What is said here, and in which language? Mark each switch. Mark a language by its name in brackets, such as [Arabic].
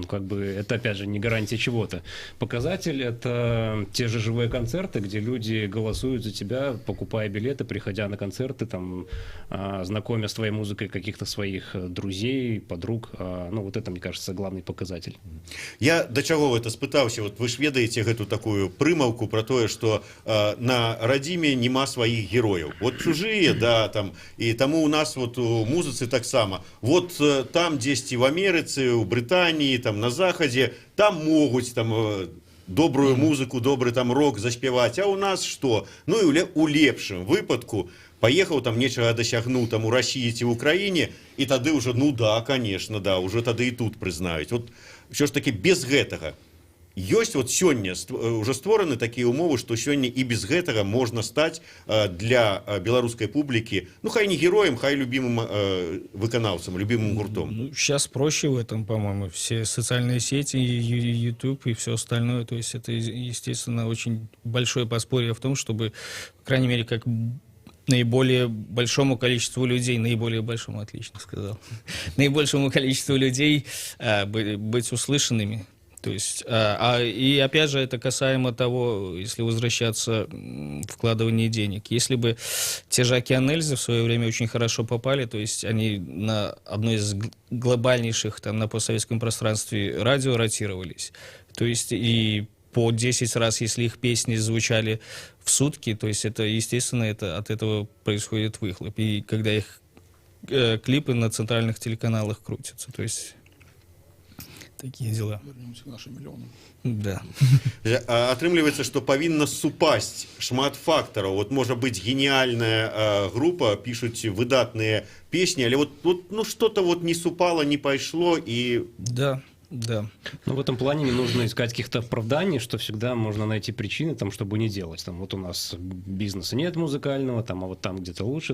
[Russian] Ну, как бы это, опять же, не гарантия чего-то. Показатель — это те же живые концерты, где люди голосуют за тебя, покупая билеты, приходя на концерты, там, знакомя с твоей музыкой каких-то своих друзей, подруг. Ну, вот это, мне кажется, главный показатель. [Belarusian] Я до чаго это спытаўся, вот вы ж ведаеце гэту такую прымаўку про тое, что на радзіме няма сваіх герояў. Вот чужие, да, там, и тому у нас вот у музыцы таксама. Вот там дзесьці в Амерыцы, у Брытаніі, там на захадзе, там могуць там добрую музыку, добры там рок заспяваць, а у нас что? Ну і у лепшым выпадку паехаў там нечага дасягнуў там у России ці в Украине, [Russian] и тады уже, ну да, конечно, да, [Belarusian] уже тады и тут прызнаюць. Вот все ж таки без гэтага ёсць вот сёння уже створаны такія умовы, што сёння і без гэтага можна стаць для беларускай публікі, ну хай не героем, хай любимым выканаўцам, любимым гуртом. [Russian] Ну, сейчас проще в этом, по-моему. Все социальные сети, YouTube и все остальное. То есть это, естественно, очень большое подспорье в том, чтобы, по крайней мере, как наиболее большому количеству людей, наиболее большому, отлично сказал, наибольшему количеству людей быть услышанными. То есть, и опять же, это касаемо того, если возвращаться вкладывания денег. Если бы те же «Океан Эльзы» в свое время очень хорошо попали, то есть они на одной из глобальнейших там, на постсоветском пространстве радио ротировались, то есть и по 10 раз, если их песни звучали в сутки, то есть это, естественно, это, от этого происходит выхлоп. И когда их клипы на центральных телеканалах крутятся, то есть... Такие дела. Вернемся к нашим миллионам. Да. [Belarusian] Атрымліваецца, што павінна супасць шмат фактараў. Вот можа быць гениальная группа, пишуць выдатныя песні, але вот ну что-то вот не супало, не пайшло и... [Russian] Да. Да. Но в этом плане не нужно искать каких-то оправданий, что всегда можно найти причины, там, чтобы не делать. Там, вот у нас бизнеса нет музыкального, там, а вот там где-то лучше.